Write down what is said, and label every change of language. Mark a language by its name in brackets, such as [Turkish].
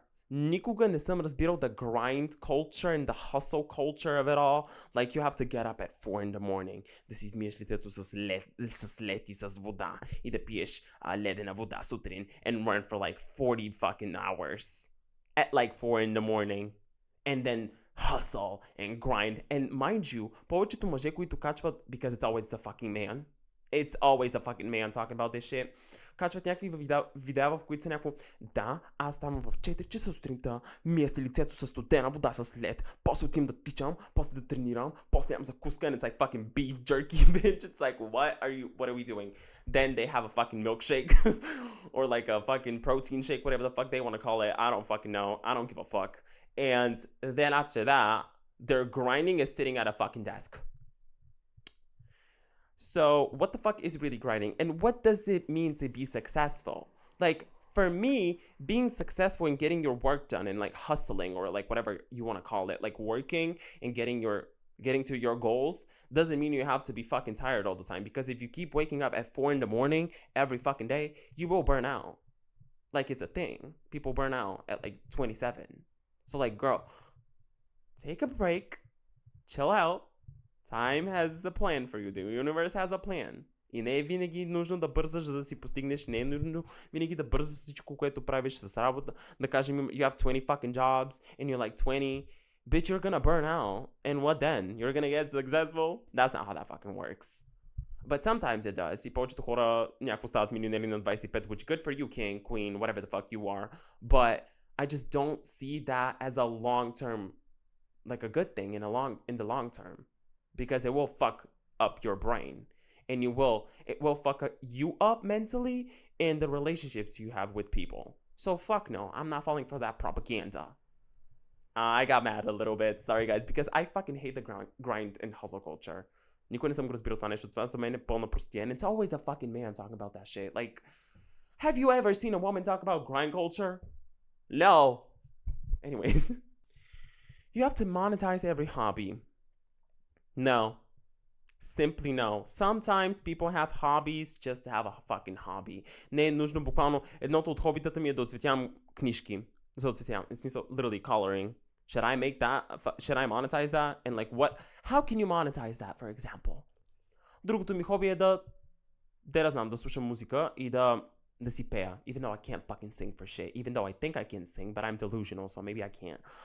[Bulgarian] Никога не съм разбирал [English] the grind culture and the hustle culture of it all. Like, you have to get up at 4 in the morning, [Bulgarian] да си измиеш лицето с лед и с вода и да пиеш ледена вода сутрин [English] and run for like 40 fucking hours at like 4 in the morning and then hustle and grind. And mind you, [Bulgarian] повечето мъже, които качват, [English] because it's always the fucking man, it's always a fucking man talking about this shit, [Bulgarian] качват някакви видеа, в които са някакво, да, аз ставам в 4 часа сутринта, мия се лицето с студена вода с лед, после отивам да тичам, после да тренирам, после ям закуска, [English] and it's like fucking beef jerky, bitch. It's like, what are we doing? Then they have a fucking milkshake or like a fucking protein shake, whatever the fuck they want to call it. I don't fucking know. I don't give a fuck. And then after that, their grinding is sitting at a fucking desk. So what the fuck is really grinding? And what does it mean to be successful? Like, for me, being successful in getting your work done and like hustling or like whatever you want to call it, like working and getting your getting to your goals doesn't mean you have to be fucking tired all the time. Because if you keep waking up at 4 in the morning every fucking day, you will burn out. Like, it's a thing. People burn out at like 27. So, like, girl, take a break, chill out. Time has a plan for you. The universe has a plan. [Bulgarian] И не е винаги нужно да бързаш, за да си постигнеш. Не е нужно винаги да бързаш всичко, което правиш с работа. Да кажем, [English] you have 20 fucking jobs and you're like 20. Bitch, you're gonna burn out. And what then? You're gonna get successful? That's not how that fucking works. But sometimes it does. [Bulgarian] И повечето хора някакво стават милионери на 25, [English] which good for you, king, queen, whatever the fuck you are. But I just don't see that as a long-term, like a good thing in the long term. Because it will fuck up your brain. And it will fuck you up mentally in the relationships you have with people. So fuck no, I'm not falling for that propaganda. I got mad a little bit, sorry guys, because I fucking hate the grind and hustle culture. [Bulgarian] Никой не съм го разбирал това нещо. Това за мен е пълна простия. [English] And it's always a fucking man talking about that shit. Like, have you ever seen a woman talk about grind culture? No. Anyways. You have to monetize every hobby. No. Simply no. Sometimes people have hobbies just to have a fucking hobby. [Bulgarian] Не е нужно буквално. Едното от хобитата ми е да оцветявам книжки. За оцветявам. В смисъл, [English] literally coloring. Should I make that? Should I monetize that? And like what? How can you monetize that, for example? [Bulgarian] Другото ми хоби е да знам, да слушам музика и да си пея. [English] Even though I can't fucking sing for shit. Even though I think I can sing, but I'm delusional, so maybe I can't.